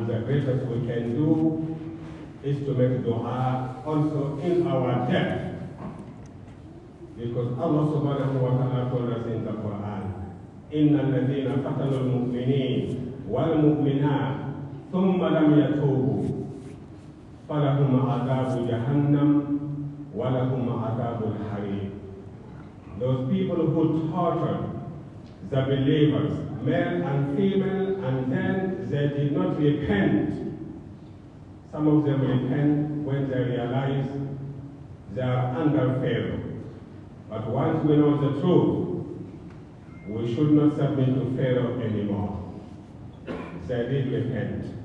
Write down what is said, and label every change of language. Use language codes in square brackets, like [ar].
[en] greatest we can do is to make dua also in our death. Because Allah subhanahu wa ta'ala told us in the Quran, [ar] إِنَّ الَّذِينَ قَتَلُوا الْمُؤْمِنِينَ وَالْمُؤْمِنَاتِ ثُمَّ لَمْ يَتُوبُوا فَلَهُمْ عَذَابُ جَهَنَّمَ وَلَهُمْ عَذَابُ الْحَرِيقِ. [en] Those people who tortured the believers, male and female, and then they did not repent. Some of them repent when they realize they are under Pharaoh. But once we know the truth, we should not submit to Pharaoh anymore. They did repent.